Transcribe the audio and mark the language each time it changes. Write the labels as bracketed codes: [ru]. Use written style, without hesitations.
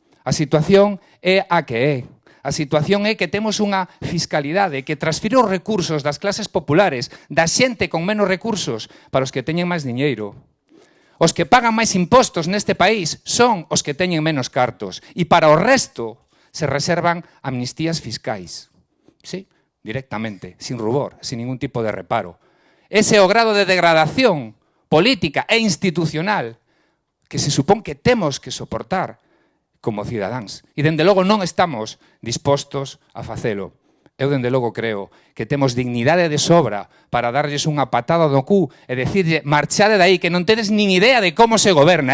[gl] A situación é a que é. A situación é que temos unha fiscalidade que transfire os recursos das clases populares, da xente con menos recursos, para os que teñen máis diñeiro. Os que pagan máis impostos neste país son os que teñen menos cartos. E para o resto se reservan amnistías fiscais. [es] Sí, directamente, sin rubor, sin ningún tipo de reparo. [gl] Ese é o grado de degradación política e institucional que se supón que temos que soportar como cidadáns. E, dende logo, non estamos dispostos a facelo. Eu, dende logo, creo que temos dignidade de sobra para darlles unha patada no cu e decirlle, marchade dai, que non tedes nin idea de como se goberna.